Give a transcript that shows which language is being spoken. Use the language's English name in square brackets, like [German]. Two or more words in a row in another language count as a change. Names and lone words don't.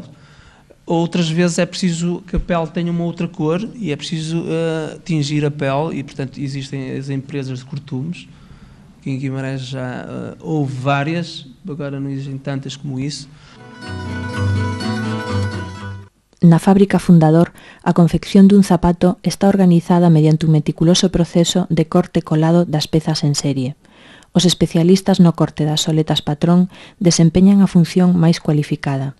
[Portuguese] Outras vezes é preciso que a pele tenha uma outra cor e é preciso tingir a pele, e portanto existem as empresas de cortumes, que porque em Guimarães já houve várias, agora não existem tantas como isso. [Galician] Na fábrica Fundador, a confección dun zapato está organizada mediante un meticuloso proceso de corte colado das pezas en serie. Os especialistas no corte das soletas patrón desempeñan a función máis cualificada.